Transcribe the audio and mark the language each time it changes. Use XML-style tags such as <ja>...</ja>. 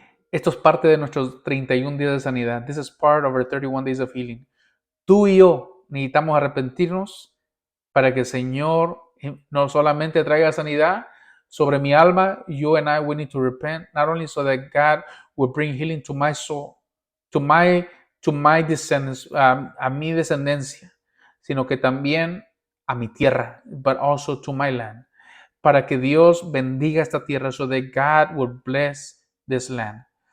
<es>Esto es parte de nuestros 31 días de sanidad.</es> <en>This is part of our 31 days of healing.</en> <es>Tú y yo necesitamos arrepentirnos para que el Señor no solamente traiga sanidad sobre mi alma.</es> <en>You and I, we need to repent, not only so that God will bring healing to my soul, to my descendants,</en> <es>a mi descendencia, sino que también a mi tierra,</es> <en>but also to my land,</en> <es>para que Dios bendiga esta tierra,</es> <en>so that God will bless this land.</en>